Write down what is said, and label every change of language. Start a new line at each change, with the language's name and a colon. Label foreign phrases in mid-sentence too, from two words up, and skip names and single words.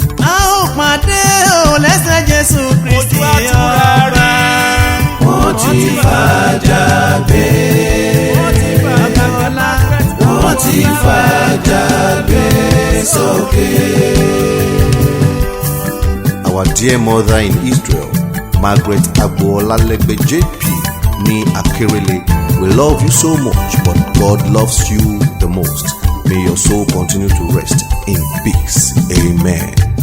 Yoruba: A ó pàdé o lẹ́sẹ̀ Jésù Kristi Ojú àtúrà ọba. rí. Wọ́n ti fàjà gbé. Wọ́n ti fàjà ọlá. Wọ́n ti fàjà gbé sókè.
English: Our dear mother in Israel, Margaret Agboola Legbe J P ní Akérèlé. We love you so much, but God loves you the most. May your soul continue to rest in peace. Amen.